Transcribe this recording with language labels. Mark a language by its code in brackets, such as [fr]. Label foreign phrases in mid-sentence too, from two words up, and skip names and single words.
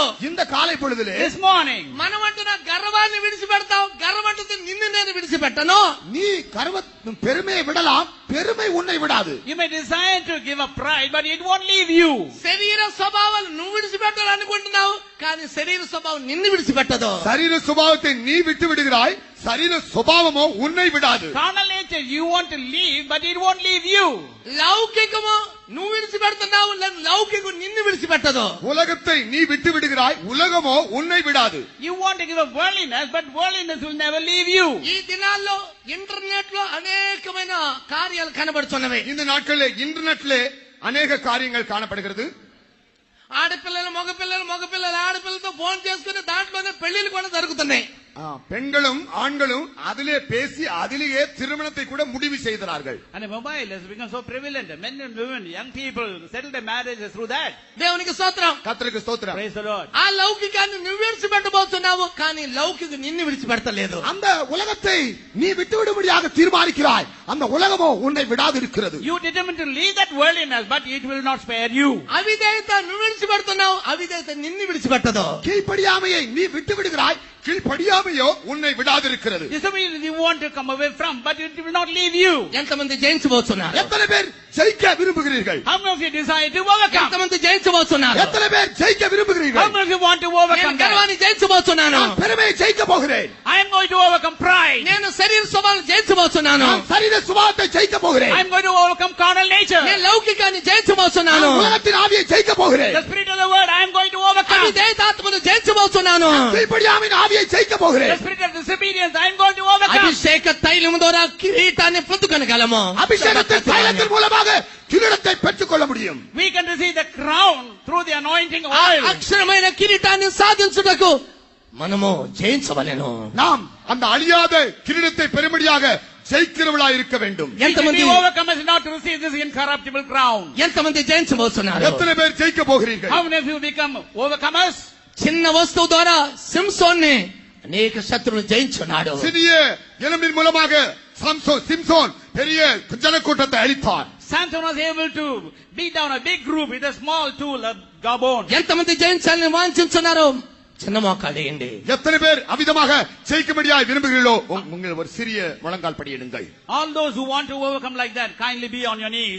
[ta] இந்த காலை பொழுதிலே [en] This morning, [te] మనమంటున్న గర్వాన్ని విడిచిపెడతావు, గర్వంటున్న నిన్ను నేను విడిచిపెట్టను. [ta] நீ பெருமையை விடலாம், பெருமை உன்னை விடாது. [en] you may desire to give up pride, but it won't leave you. [te] శరీర స్వభావాలు నువ్వు విడిచిపెట్టాలనుకుంటున్నావు కానీ శరీర స్వభావం నిన్ను విడిచిపెట్టదు. [ta] சரீர சுபாவத்தை நீ விட்டு விடுகிறாய், சரீர சுபாவமோ உன்னை விடாது. [en] Carnal nature you want to leave, but it won't leave you. [te] లౌకికము నువ్వు విడిచిపెడుతున్నావు, లౌకికం నిన్ను విడిచిపెట్టదు. [ta] உலகத்தை நீ விட்டு விடுகிறாய், உலகமோ உன்னை விடாது. [en] You want to give up worldliness, but worldliness will never leave you. [te] ఈ దినాల్లో ఇంటర్నెట్ లో అనేకమైన కార్యాలు కనబడుతున్నవి. [ta] இந்த நாட்களிலே இன்டர்நெட்லே அநேக காரியங்கள் காணப்படுகிறது. [te] ఆడపిల్లలు మగపిల్లలు ఆడపిల్లలతో ఫోన్ చేసుకుని దాంట్లోనే పెళ్లిళ్ళు కూడా జరుగుతున్నాయి. [ta] பெண்களும் ஆண்களும் அதிலே பேசி அதிலேயே திருமணத்தை கூட முடிவு செய்கிறார்கள். [en] And the mobile has become so prevalent. Men and women, young people settle their marriages through that. [te] దేవునికి స్తోత్రం. [ta] கர்த்தருக்கு ஸ்தோத்திரம். [en] Praise the Lord. [te] ఆ లౌకికాన్ని నువ్వు విడిచిపెట్టబోతున్నావు కానీ లౌకిక నిన్ను విడిచిపెడతలేదు. [ta] அந்த உலகத்தை நீ விட்டுவிடும்படியாக தீர்மானிக்கிறாய், அந்த உலகமோ உன்னை விடாது இருக்கிறது. [en] You determined to leave that worldliness, but it will not spare you. [te] అవిధేయత నువ్వు విడిచిపెడుతున్నావు, అవిధేయత నిన్ను విడిచిపెట్టదు. [ta] கீழ்ப்படியாமையை நீ விட்டு விடுகிறாய், கீழ்ப்படியாமையோ உன்னை விடாது இருக்கிறது. [en] Disobedience you want to come away from, but it will not leave you. [te] ఎంతమంది జయించబోతున్నారు? [ta] எத்தனை பேர் ஜெயிக்க விரும்புகிறீர்கள்? [en] How many of you desire to overcome? [te] ఎంతమంది జయించబోతున్నారు? [ta] எத்தனை பேர் ஜெயிக்க [en] How [ta] விரும்புகிறீர்கள்? [en] many of you want to [te] నేను [en] overcome that? [te] గర్వాన్ని జయించబోతున్నాను. [ta] நான் பெருமையை ஜெயிக்க போகிறேன். [en] I am going to overcome pride. [te] నేను శరీర స్వభావం జయించబోతున్నాను. [ta] நான் சரீர சுபாவத்தை ஜெயிக்க போகிறேன். [en] I am going to overcome carnal nature. [te] నేను లౌకికాన్ని జయించబోతున్నాను. [ta] நான் உலகத்தின் ஆவியை ஜெயிக்க போகிறேன். [en] The spirit of the word I am going to overcome. [te] అవిధేయతాత్మను జయించబోతున్నాను. [ta] கீழ்ப்படியாமையின் ஆவியை ஜெயிக்க [en] The [ta] போகிறேன். [en] spirit of disobedience I am going to overcome. [te] అభిషేక తైలం ద్వారా కిరీటాన్ని పొందుకొనగలము. [ta] அபிஷேகத்தின் தைலத்தின் மூலமாக கிரீடத்தை பெற்றுக்கொள்ள முடியும். [en] We can receive the the anointing [te] ఆ [en] oil. [te] అక్షరమైన కిరీటాన్ని సాధించుటకు మనము జయించవలెను. [ta] நாம் அந்த அழியாத கிரீடத்தை பெரும்படியாக ஜெயிக்கிறவளா இருக்க வேண்டும். [en] We should [te] ఎంతమంది [en] be overcomers not to receive this incorruptible crown. [te] ఎంతమంది జయించబోతున్నారు? [ta] எத்தனை பேர் ஜெயிக்க போகிறீர்கள்? [en] How many of you become overcomers? [te] చిన్న వస్తువు ద్వారా సింసోన్ని అనేక శత్రువులు జయించున్నాడు. [ta] சிறிய எலும்பின் மூலமாக சிம்சோன் பெரிய ஜனக்கூட்டத்தை அழித்தார். [en] Samson was able to beat down a big group with a small tool, a gabon. [te] ఎంతమంది జయించాలని వాంఛించున్నారో చిన్న మోకాలేయండి. [ta] எத்தனை பேர் அவிதமாக ஜெயிக்கும்படியாக விரும்புகிறீர்களோ உங்கள் ஒரு சிறிய முழங்கால் படியிடுங்கள். [en] All those who want to overcome like that, kindly be on your knees.